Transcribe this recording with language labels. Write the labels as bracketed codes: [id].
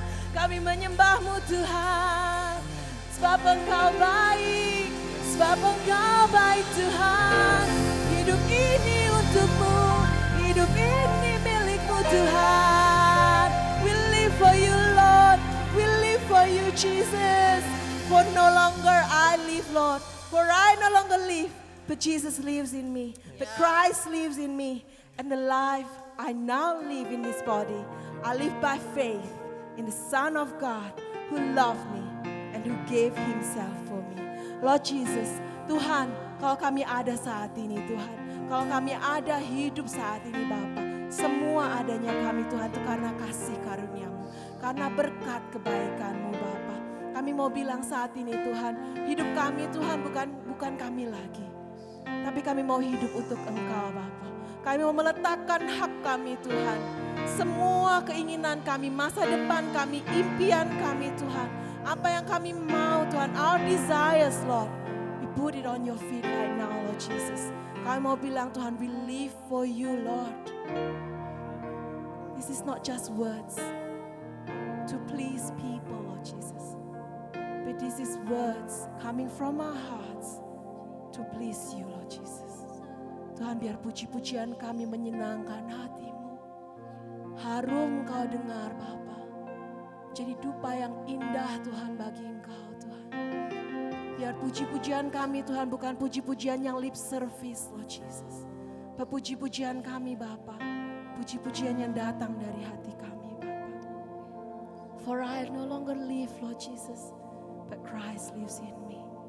[id] Kami menyembah-Mu Tuhan, sebab Engkau baik, sebab Engkau baik Tuhan. Hidup ini untuk-Mu, hidup ini milik-Mu Tuhan. [en] We live for you Lord, we Jesus. For no longer I live, Lord. For I no longer live, but Jesus lives in me. But Christ lives in me. And the life I now live in this body, I live by faith in the Son of God who loved me and who gave himself for me. [id] Lord Jesus, Tuhan, kalau kami ada saat ini Tuhan, kalau kami ada hidup saat ini Bapa, semua adanya kami Tuhan itu karena kasih karunia-Mu, karena berkat kebaikan-Mu Bapa. Kami mau bilang saat ini Tuhan, hidup kami Tuhan bukan kami lagi. Tapi kami mau hidup untuk Engkau Bapa. Kami mau meletakkan hak kami Tuhan. Semua keinginan kami, masa depan kami, impian kami Tuhan. Apa yang kami mau Tuhan, [en] our desires Lord. We put it on your feet right now Lord Jesus. [id] Kami mau bilang Tuhan, [en] we live for you Lord. This is not just words to please people Lord Jesus. But this is words coming from our hearts to please you Lord Jesus. [id] Tuhan biar puji-pujian kami menyenangkan hati-Mu. Harum Kau dengar Bapa. Jadi dupa yang indah Tuhan bagi Engkau Tuhan. Biar puji-pujian kami Tuhan bukan puji-pujian yang [en] lip service Lord Jesus. [id] But puji-pujian kami Bapa. Puji-pujian yang datang dari hati kami Bapa. [en] For I no longer live Lord Jesus, but Christ lives in me.